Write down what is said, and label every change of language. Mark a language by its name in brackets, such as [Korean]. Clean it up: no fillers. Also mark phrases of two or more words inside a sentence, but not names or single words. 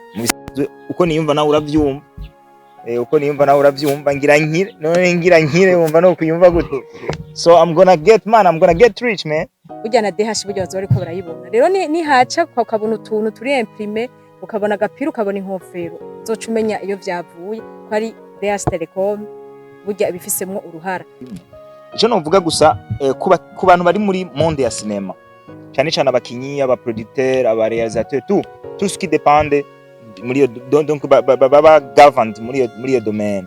[Rundi] uko niyumva nawe uravyumva uko niyumva nawe uravyumva ngira nkire wumva no kuyumva gute. [English] So I'm gonna get rich man. [Rundi] Burya na DH burya bazo bariko barayibona rero ni haca ukabona utuntu turi imprime ukabona agapira ukabona inkofero uzoca umenya iyo vyavuye ko ari DH Telecom burya ibifisemwo uruhara. Ico novuga gusa ku bantu bari muri monde ya cinema cyane cyane abakinyi aba producteur aba [French] réalisateur tout ce qui dépend [Rundi] muri iyo donc baba governed muri iyo domaine.